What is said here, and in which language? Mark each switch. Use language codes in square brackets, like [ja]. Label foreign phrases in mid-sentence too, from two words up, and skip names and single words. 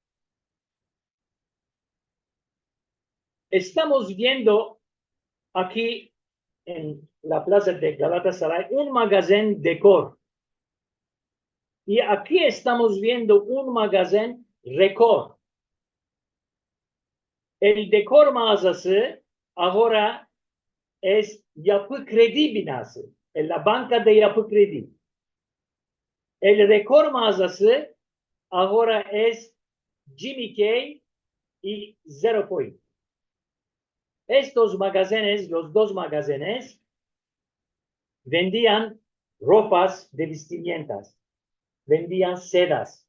[lad] Estamos viendo aquí en la plaza de Galatasaray un magazine decor. Y aquí estamos viendo un magazine record. El decor mağazası ahora es Yapı Kredi binası. En la banca de Yapı Kredi. El decor mağazası ahora es Jimmy Kay y Zero Point. Estos magazines, los 2 magazines, vendían ropas de vestimentas, vendían sedas.